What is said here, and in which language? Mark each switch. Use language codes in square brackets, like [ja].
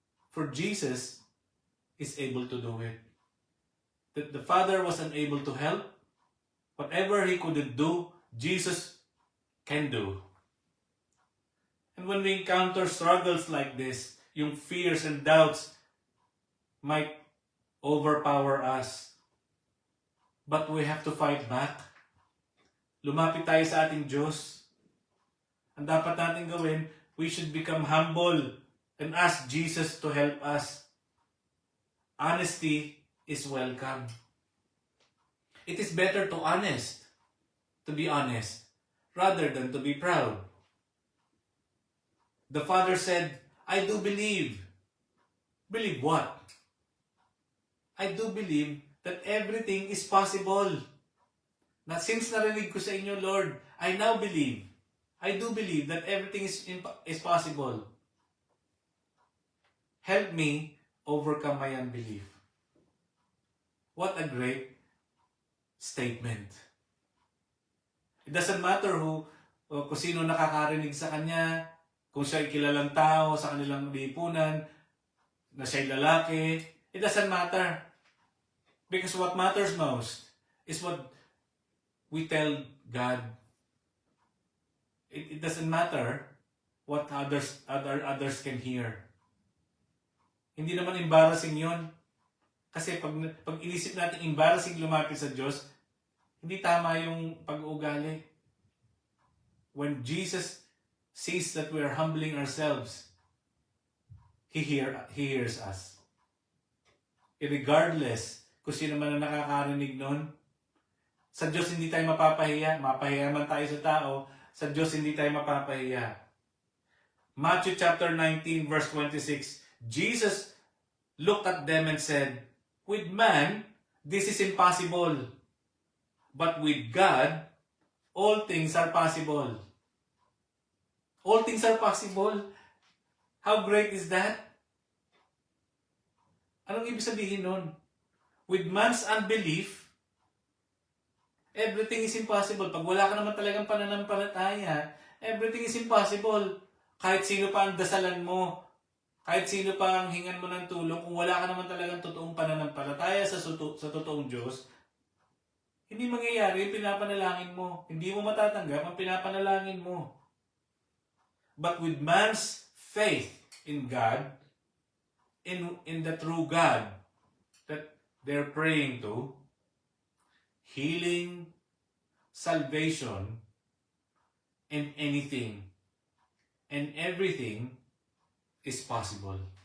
[en] For Jesus is able to do it. That the father was unable to help, whatever he couldn't do, Jesus can do. And when we encounter struggles like this, yung fears and doubts might overpower us. But we have to fight back. [tl] Lumapit tayo sa ating Diyos. Ang dapat natin gawin, [en] we should become humble and ask Jesus to help us. Honesty is welcome. It is better to be honest, rather than to be proud. The father said, I do believe. Believe what? I do believe that everything is possible. Na since [tl] narinig ko sa inyo, [en] Lord, I now believe. I do believe that everything is possible. Help me overcome my unbelief. What a great statement. It doesn't matter [tl] kung sino nakakarinig sa kanya, kung siya ay kilalang tao sa kanilang lipunan, na siya'y lalaki. [en] It doesn't matter. Because what matters most is what we tell God. It doesn't matter what others can hear. [tl] Hindi naman embarrassing yon. Kasi pag inisip natin embarrassing lumapit sa Diyos, hindi tama yung pag-uugali. [en] When Jesus sees that we are humbling ourselves, He hears us. [tl] Regardless kung sino man ang nakakarinig nun, sa Diyos hindi tayo mapapahiya. Mapahiya man tayo sa tao, sa Diyos hindi tayo mapapahiya. [en] Matthew chapter 19 verse 26, Jesus looked at them and said, with man, this is impossible. But with God, all things are possible. All things are possible. How great is that? [tl] Anong ibig sabihin nun? [en] With man's unbelief, everything is impossible. [tl] Pag wala ka naman talagang pananampalataya, [en] everything is impossible. [tl] Kahit sino pa ang dasalan mo, kahit sino pa ang hingan mo ng tulong, kung wala ka naman talagang totoong pananampalataya sa totoong Diyos, hindi mangyayari yung pinapanalangin mo. Hindi mo matatanggap ang pinapanalangin mo. [en] But with man's faith in God, in the true God that they're praying to, healing, salvation and anything and everything is possible.